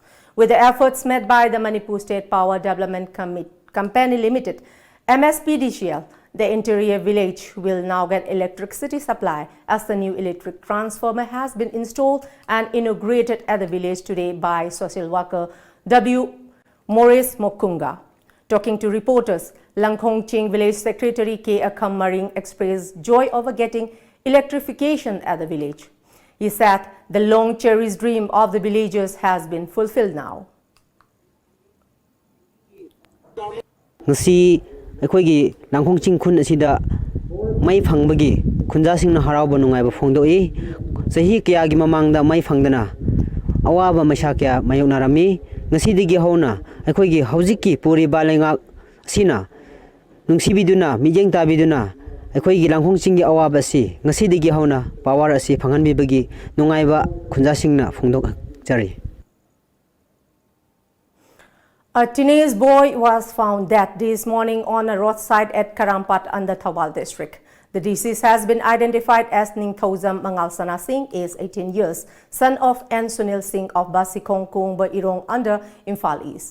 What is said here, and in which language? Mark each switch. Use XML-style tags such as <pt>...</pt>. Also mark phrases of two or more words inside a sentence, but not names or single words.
<en>With the efforts made by the Manipur State Power Development Company Limited, MSPDCL, the interior village will now get electricity supply as the new electric transformer has been installed and inaugurated at the village today by social worker W. Morris Mokunga. Talking to reporters, Langkhong Ching village secretary K. Akham Maring expressed joy over getting electrification at the village. He said the long cherished dream of the villagers has been fulfilled now.</en> <mni>Ngasi akhoi Langkhong Ching khun asida mai phangbagi khunjasingna harauba nungaiba phongdoi sahi kya gi mamangda mai phangdana awaba masha kya mayonarami ngasi digi hona akhoi gi haujiki puri balenga sina nungsibiduna mijeng tabiduna akhoi gi Langkhong Ching gi awaba si ngasi digi hona power asi phanganbi bagi nungaiba khunjasingna phongdok jari.</mni> <en>A teenage boy was found dead this morning on a roadside at Karampat under Thawal district. The deceased has been identified as Ningthozam Mangalsana Singh, age 18 years, son of N. Sunil Singh of Basikong Kongba Irong under Imphal East.</en>